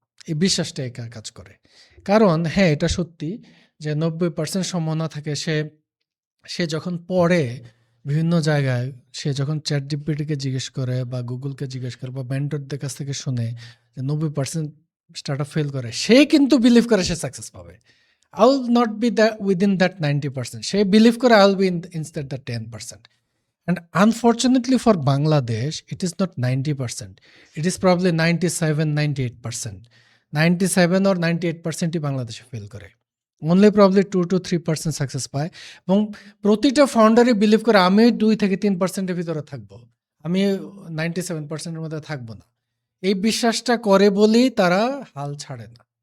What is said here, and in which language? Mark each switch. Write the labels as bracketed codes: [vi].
[bn] এই বিশ্বাসটা একা কাজ করে। কারণ হ্যাঁ, এটা সত্যি যে 90% সম্ভাবনা থাকে সে সে যখন পড়ে বিভিন্ন জায়গায়, সে যখন চ্যাট জিপিটিকে জিজ্ঞেস করে বা গুগলকে জিজ্ঞেস করে বা মেন্টরদের কাছ থেকে শুনে যে 90% স্টার্টআপ ফেল করে, সে কিন্তু বিলিভ করে সে সাকসেস পাবে। [en] I will not be the within that 90%, [bn] say believe করে [en] I will be instead the 10%. And unfortunately for Bangladesh, it is not 90%. It is probably 97, 98%. [bn] 97 or 98% বাংলাদেশে ফেল করে। [en] only probably 2 to 3% [bn] সাকসেস পায়। এবং প্রতিটা ফাউন্ডারই believe করে আমি 2 থেকে 3%-এর ভিতরে থাকবো, আমি 97%-এর মধ্যে থাকবো না। এই বিশ্বাসটা করে বলেই তারা হাল ছাড়ে না।